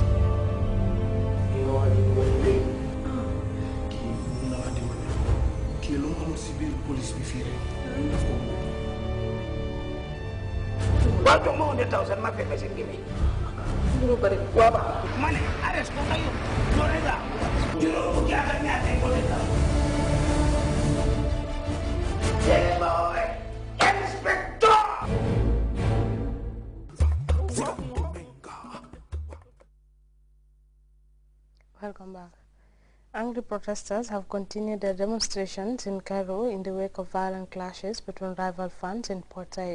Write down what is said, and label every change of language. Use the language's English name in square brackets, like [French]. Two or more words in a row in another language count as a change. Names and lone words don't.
[Wolof] kii lu mu amul si biir police bi fii rek waaw jox ma 100,000 ma fekk seen gémmiñ lu bari waaw ba ma ne arrest ko nga yóbbu loolu rek la juróom fukki at ak ñaar tey ko def boy inspector. [English] Welcome back. Angry protesters have continued their demonstrations in Cairo in the wake of violent clashes between rival fans in Port Said.